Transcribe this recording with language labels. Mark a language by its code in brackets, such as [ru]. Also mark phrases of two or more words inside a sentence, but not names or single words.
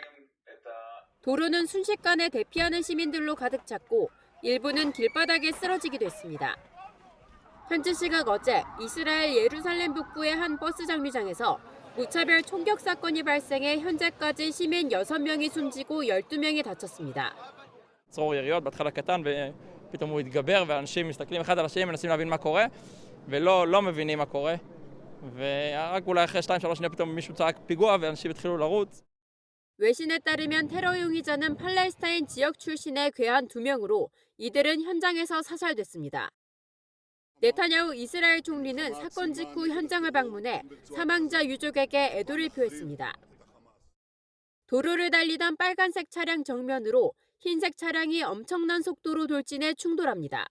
[ko] 도로는 순식간에 대피하는 시민들로 가득 찼고 일부는 길바닥에 쓰러지기도 했습니다. 현지 시각 어제 이스라엘 예루살렘 북부의 한 버스 정류장에서 무차별 총격 사건이 발생해 현재까지 시민 6명이 숨지고 12명이 다쳤습니다. [he] צרור יריות בהתחלה קטן ופתאום הוא התגבר ואנשים מסתכלים אחד על השני מנסים להבין מה קורה ולא מבינים מה קורה ורק אולי אחרי 2-3 שניות פתאום מישהו צעק פיגוע ואנשים התחילו לרוץ. [ko] 외신에 따르면 테러 용의자는 팔레스타인 지역 출신의 괴한 2명으로 이들은 현장에서 사살됐습니다. 네타냐후 이스라엘 총리는 사건 직후 현장을 방문해 사망자 유족에게 애도를 표했습니다. 도로를 달리던 빨간색 차량 정면으로 흰색 차량이 엄청난 속도로 돌진해 충돌합니다.